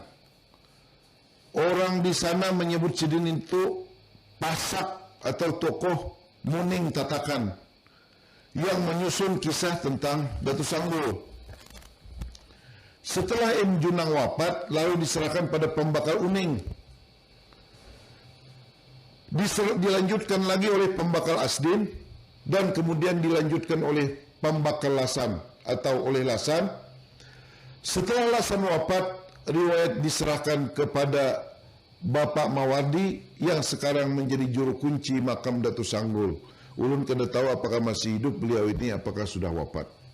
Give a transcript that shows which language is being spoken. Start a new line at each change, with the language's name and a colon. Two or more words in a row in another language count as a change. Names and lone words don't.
Indonesian: Orang di sana menyebut Sidin itu pasak atau tokoh Muning Tatakan yang menyusun kisah tentang Datu Sanggul. Setelah M. Junang wafat, lalu diserahkan pada pembakal Uning. Dilanjutkan lagi oleh pembakal Asdin, dan kemudian dilanjutkan oleh pembakal Lasan atau oleh Lasan. Setelah Lasan wafat, riwayat diserahkan kepada Bapak Mawardi yang sekarang menjadi juru kunci makam Datu Sanggul.
Banjar: Ulun kena tahu apakah masih hidup beliau ini, apakah sudah wafat.